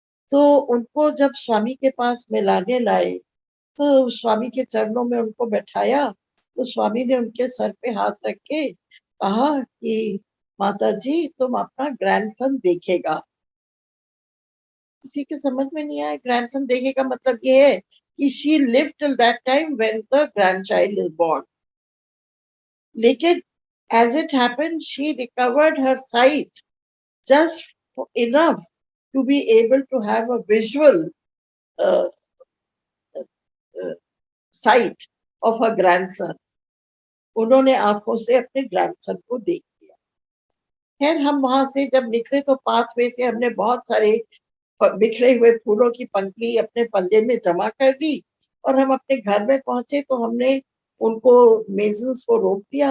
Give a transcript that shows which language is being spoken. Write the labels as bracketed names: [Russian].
[Hindi] तो उनको जब स्वामी के पास मिलाने लाए तो स्वामी के चरणों में उनको बैठाया, तो स्वामी ने उनके सर पे हाथ रख के कहा कि माता जी तुम अपना ग्रैंडसन देखेगा। किसी के समझ में नहीं आया ग्रैंडसन देखेगा मतलब ये है कि [English] She live till that time when the grandchild is born. लेकिन as it happened, she recovered her sight just enough to be able to have a visual uh, uh, sight of her grandson. [Hindi] उन्होंने आंखों से अपने grandson को देख लिया। खैर हम वहां से जब निकले तो पाथवे से हमने बहुत सारे बिखरे हुए फूलों की पंखुड़ी अपने पल्ले में जमा कर दी और हम अपने घर में पहुंचे तो हमने उनको मेजन्स को रोक दिया।